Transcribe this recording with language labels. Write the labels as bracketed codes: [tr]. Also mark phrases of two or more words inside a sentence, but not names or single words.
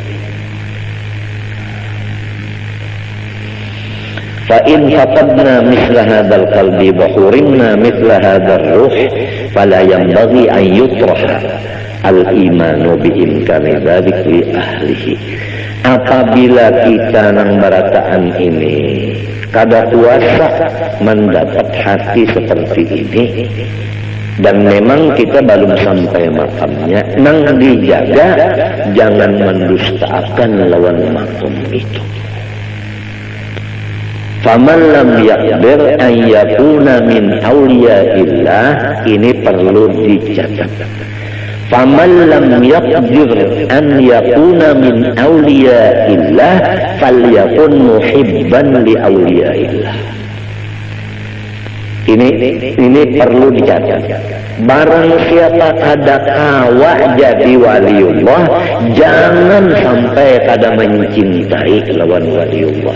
[ar] فإن فقدنا مثل هذا القلب وحرمنا مثل هذا الروح فلا ينبغي أن يطرح الإيمان بإمكان ذلك لأهله. [bjn] Apabila kita nang barataan ini kada kuasa mendapat hati seperti ini, dan memang kita belum sampai makamnya, nang dijaga jangan mendustakan lawan makom itu. [ar] فمن لم يكبر أن يكون من أولياء الله, [id] ini perlu dicatat. [ar] فمن لم يكبر أن يكون من أولياء الله فليكن محبا لأولياء الله. [id] Ini perlu dicatat. [bjn] Barang siapa kada kawa jadi waliullah, jangan sampai kada mencintai lawan waliullah.